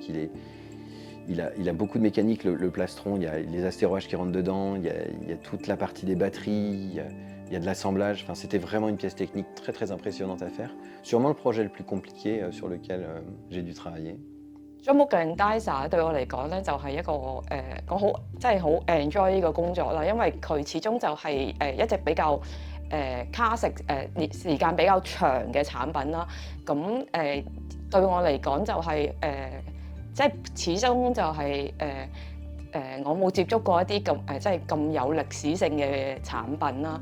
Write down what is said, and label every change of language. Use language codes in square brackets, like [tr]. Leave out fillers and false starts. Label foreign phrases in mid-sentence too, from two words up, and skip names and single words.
[fr] Il a beaucoup de mécanique, le plastron. Il y a les astéroïdes qui rentrent dedans, il y a toute la partie des batteries, il y a de l'assemblage. Enfin, c'était vraiment une pièce technique très impressionnante à faire. Sûrement le projet le plus compliqué sur lequel j'ai dû travailler. [yue] Jumbo Grandizer 對我嚟講咧，就係一個我好真係好 enjoy 呢個工作啦，因為佢始終就係一隻比較卡食時間比較長嘅產品啦。咁對我嚟講就係即係始終就係我冇接觸過一啲咁即係咁有歷史性嘅產品啦。